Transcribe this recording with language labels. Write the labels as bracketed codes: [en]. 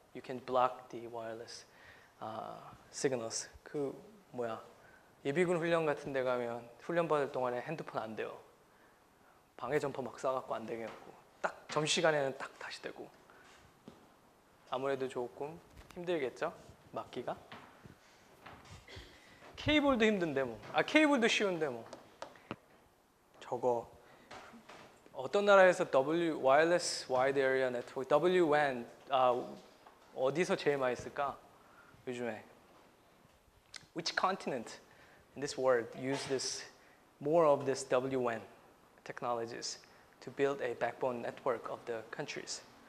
[en] You can block the wireless signals. [ko] 그 뭐야 예비군 훈련 같은 데 가면 훈련 받을 동안에 핸드폰 안 돼요. 방해 점퍼 막 쏴갖고 안 되게 갖고 딱 점심시간에는 딱 다시 되고. 아무래도 조금 힘들겠죠? 막기가. 케이블도 힘든데 뭐. 케이블도 쉬운데 뭐. 저거 어떤 나라에서 wireless wide area network, WWAN 어디서 제일 많이 쓸까? 요즘에. [en] Which continent in this world use more of this WWAN technologies to build a backbone network of the countries?